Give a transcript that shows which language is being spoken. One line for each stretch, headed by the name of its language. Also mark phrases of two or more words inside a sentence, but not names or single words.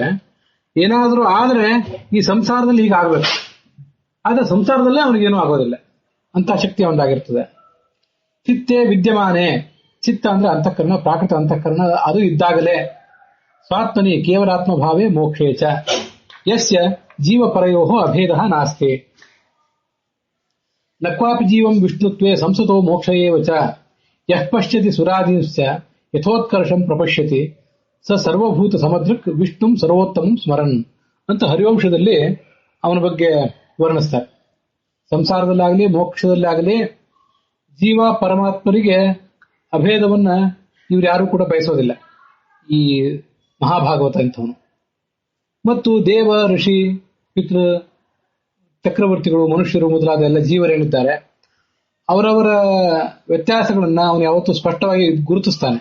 Kannada: ಏನಾದರೂ ಆದ್ರೆ ಈ ಸಂಸಾರದಲ್ಲಿ ಹೀಗಾಗಬೇಕು, ಆದ್ರೆ ಸಂಸಾರದಲ್ಲೇ ಅವನಿಗೇನೂ ಆಗೋದಿಲ್ಲ. ಅಂತ ಶಕ್ತಿ ಅವನಾಗಿರ್ತದೆ.
Sanskrit: ಚಿತ್ತೇ ವಿದ್ಯಮಾನೆ.
Kannada: ಚಿತ್ತ ಅಂದ್ರೆ ಅಂತಃಕರಣ, ಪ್ರಾಕೃತ ಅಂತಃಕರಣ. ಅದು ಇದ್ದಾಗಲೇ
Sanskrit: ಸ್ವಾತ್ಮನಿ ಕೇವಲಾತ್ಮ ಭಾವೇ ಮೋಕ್ಷೇಚ ಯಸ್ಯ ಜೀವ ಪರಯೋ ಅಭೇದ ನಾಸ್ತಿ. ನಕ್ವಾಪಿ ಜೀವಂ ವಿಷ್ಣುತ್ವೇ ಸಂಸತೋ ಮೋಕ್ಷ ಏವ ಚ ಯಃ ಪಶ್ಯತಿ ಸುರಾದೀಂಶ್ಚ ಯಥೋತ್ಕರ್ಷಂ ಪ್ರಪಶ್ಯತಿ ಸ ಸರ್ವಭೂತ ಸಮದೃಕ್ ವಿಷ್ಣುಂ ಸರ್ವೋತ್ತಮಂ ಸ್ಮರನ್
Kannada: ಅಂತ ಹರಿವಂಶದಲ್ಲಿ ಅವನ ಬಗ್ಗೆ ವರ್ಣಿಸ್ತಾರೆ. ಸಂಸಾರದಲ್ಲಾಗಲಿ ಮೋಕ್ಷದಲ್ಲಾಗಲಿ ಜೀವ ಪರಮಾತ್ಮರಿಗೆ ಅಭೇದವನ್ನ ಇವ್ರು ಯಾರು ಕೂಡ ಬಯಸೋದಿಲ್ಲ ಈ ಮಹಾಭಾಗವತ ಇಂಥವನು. ಮತ್ತು ದೇವ, ಋಷಿ, ಪಿತೃ, ಚಕ್ರವರ್ತಿಗಳು, ಮನುಷ್ಯರು ಮೊದಲಾದ ಎಲ್ಲ ಜೀವರೇನಿದ್ದಾರೆ ಅವರವರ ವ್ಯತ್ಯಾಸಗಳನ್ನ ಅವನು ಯಾವತ್ತೂ ಸ್ಪಷ್ಟವಾಗಿ ಗುರುತಿಸ್ತಾನೆ.